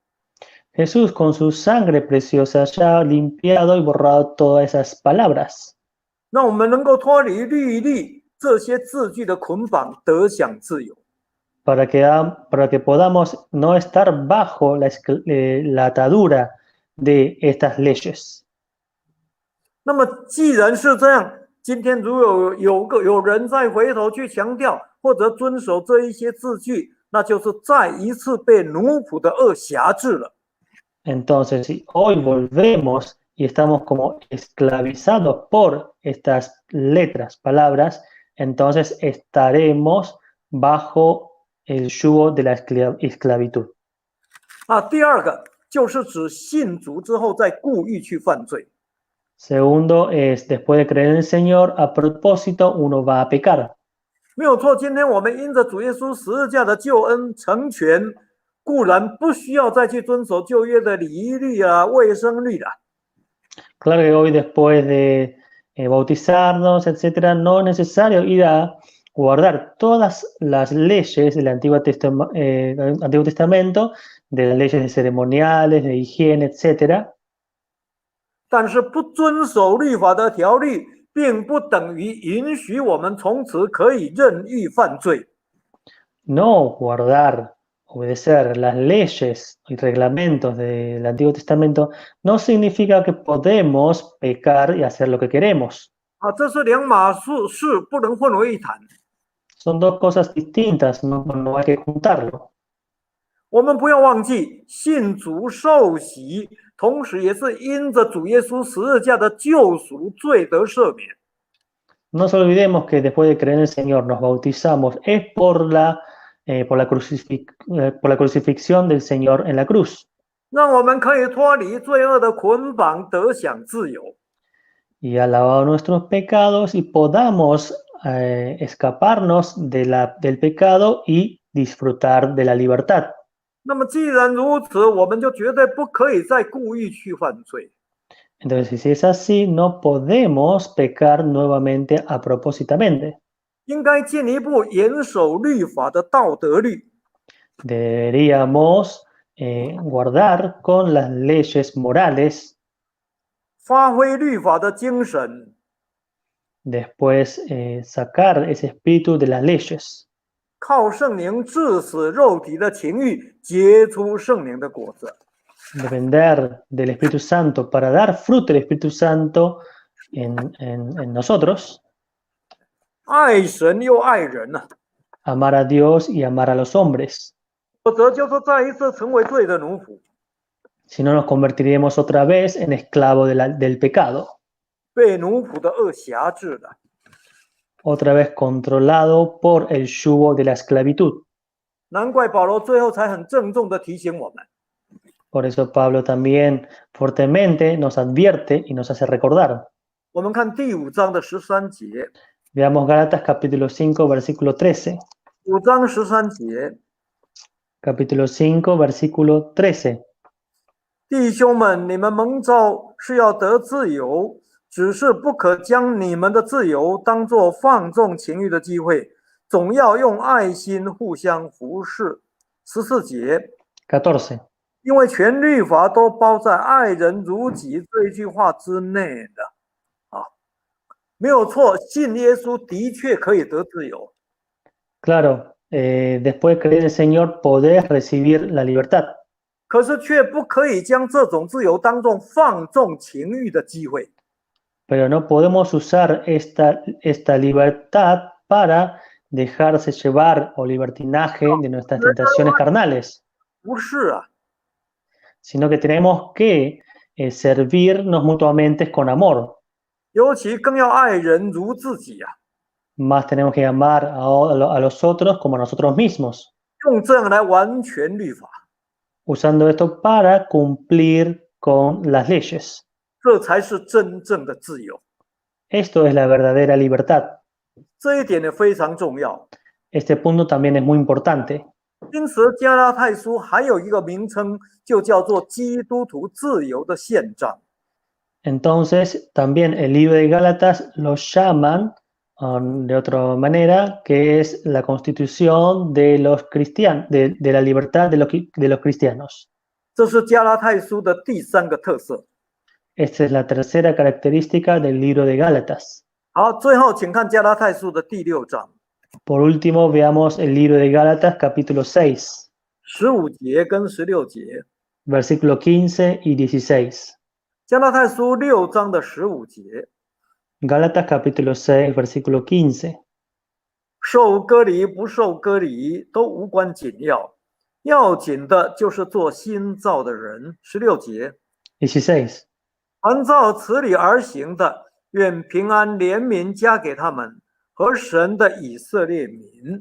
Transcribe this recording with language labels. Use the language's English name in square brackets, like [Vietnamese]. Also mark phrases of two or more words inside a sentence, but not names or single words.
[Spanish] Jesús con su sangre preciosa ya ha limpiado y borrado todas esas palabras. [Chinese] 让我们能够脱离律例这些字句的捆绑，得享自由。 [Spanish] Para que podamos no estar bajo la atadura de estas leyes. [Chinese] 那么既然是这样，今天如有人再回头去强调或者遵守这一些字句，那就是再一次被奴仆的恶辖制了。 [Spanish] Entonces, si hoy volvemos y estamos como esclavizados por estas letras, palabras, entonces estaremos bajo el yugo de la esclavitud. [Chinese] 第二个就是指信主之后再故意去犯罪。 [Spanish] Segundo es, después de creer en el Señor, a propósito uno va a pecar. [Chinese] 没有错，今天我们因着主耶稣十字架的救恩成全，固然不需要再去遵守旧约的礼仪律啊、卫生律啦。 [Spanish] Claro que hoy después de bautizarnos, etcétera, no es necesario ir a guardar todas las leyes del Antiguo Testamento, de las leyes de ceremoniales, de higiene, etcétera. [Chinese] 但是不遵守律法的条例，并不等于允许我们从此可以任意犯罪。 [Spanish] No guardar obedecer las leyes y reglamentos del Antiguo Testamento no significa que podemos pecar y hacer lo que queremos. [Chinese] 这是两码事，不能混为一谈。 [Spanish] Son dos cosas distintas, no hay que juntarlo. [Chinese] 我们不要忘记，信主受洗，同时也是因着主耶稣十字架的救赎，罪得赦免。 [Spanish] No nos olvidemos que después de creer en el Señor nos bautizamos, es por la crucifixión del Señor en la cruz. [Chinese] 让我们可以脱离罪恶的捆绑，得享自由。 [Spanish] Y ha lavado nuestros pecados y podamos escaparnos del pecado y disfrutar de la libertad. [Chinese] 那么既然如此，我们就绝对不可以再故意去犯罪。 [Spanish] Entonces, si es así, no podemos pecar nuevamente a propósitamente. [Chinese] 应该进一步严守律法的道德律。 [Spanish] Deberíamos guardar con las leyes morales, [Chinese] 发挥律法的精神， [Spanish] después sacar ese espíritu de las leyes, [Chinese] 靠圣灵致死肉体的情欲，结出圣灵的果子。 [Spanish] depender del Espíritu Santo para dar fruto del Espíritu Santo en nosotros, [Chinese] 爱神又爱人呐、 [Spanish] amar a Dios y amar a los hombres. [Chinese] 否则就是再一次成为罪的奴仆， [Spanish] Si no, nos convertiremos otra vez en esclavo del pecado, [Chinese] 被奴仆的恶辖制了。 [Spanish] otra vez controlado por el yugo de la esclavitud. [Chinese] 难怪保罗最后才很郑重的提醒我们， [Spanish] Por eso Pablo también fuertemente nos advierte y nos hace recordar. [Chinese] 我们看第5章的13节， [Spanish] Veamos Gálatas capítulo 5, versículo 13. [Chinese] 5 章13节， [Spanish] Capítulo 5, versículo 13. [Chinese] 弟兄们，你们蒙召是要得自由，只是不可将你们的自由当作放纵情欲的机会，总要用爱心互相服侍。14节， [Spanish] 14. [Chinese] 因为全律法都包在爱人如己这一句话之内的。没有错，信耶稣的确可以得自由， [Spanish] Claro, después de creer en el Señor podés recibir la libertad, [Chinese] 可是却不可以将这种自由当作放纵情欲的机会。 [Spanish] pero no podemos usar esta libertad para dejarse llevar o libertinaje de nuestras tentaciones carnales, [Chinese] 不是啊， [Spanish] sino que tenemos que servirnos mutuamente con amor. [Chinese] 尤其更要爱人如自己啊， [Spanish] Más tenemos que amar a los otros como a nosotros mismos, [Chinese] 用这样来完全律法， [Spanish] usando esto para cumplir con las leyes. [Chinese] 这才是真正的自由。 [Spanish] Esto es la verdadera libertad. [Chinese] 这一点也非常重要。 [Spanish] Este punto también es muy importante. [Chinese] 因此，加拉太书还有一个名称，就叫做基督徒自由的宪章。 [Spanish] Entonces, también el libro de Gálatas lo llaman de otra manera, que es la constitución de los cristianos, de la libertad de los cristianos. [Chinese] 这是加拉太书的第3个特色。 [Spanish] Esta es la tercera característica del libro de Gálatas. [Chinese] 好，最后请看加拉太书的第6章 [Spanish] Por último, veamos el libro de Gálatas, capítulo 6, [Chinese] 15 节跟16节。 [Spanish] versículo 15 y 16. [Chinese] 加拉太书6章的15节， [Spanish] Gálatas, capítulo 6, versículo 15. [Chinese] 受割礼不受割礼都无关紧要，要紧的就是做新造的人。16节， [Spanish] 16. [Chinese] 凡照此理而行的，愿平安怜悯加给他们和神的以色列民。